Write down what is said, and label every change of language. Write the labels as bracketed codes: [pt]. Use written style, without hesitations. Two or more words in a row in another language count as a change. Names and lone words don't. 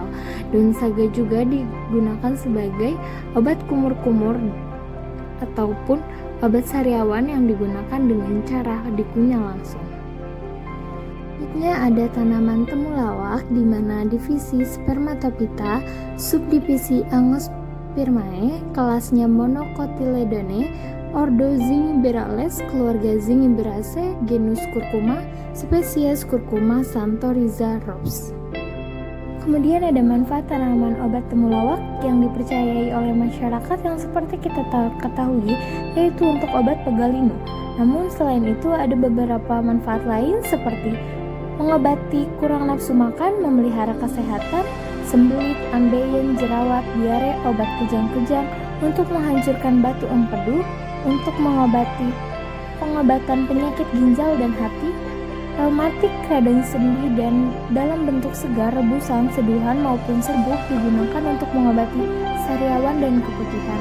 [id] Daun saga juga digunakan sebagai obat kumur-kumur ataupun obat sariawan yang digunakan dengan cara dikunyah langsung. Selanjutnya ada tanaman temulawak di mana divisi Spermatophyta, subdivisi Angiospermae, kelasnya Monocotyledone, ordo Zingiberales, keluarga Zingiberaceae, genus Curcuma, spesies Curcuma santoriza Rops. Kemudian ada manfaat tanaman obat temulawak yang dipercayai oleh masyarakat yang seperti kita ketahui, yaitu untuk obat pegal linu. Namun selain itu ada beberapa manfaat lain seperti mengobati kurang nafsu makan, memelihara kesehatan, sembelit, ambeien, jerawat, diare, obat kejang-kejang, untuk menghancurkan batu empedu, untuk mengobati pengobatan penyakit ginjal dan hati, reumatik, radang sendi, dan dalam bentuk segar, rebusan, seduhan, maupun serbuk digunakan untuk mengobati sariawan dan keputihan.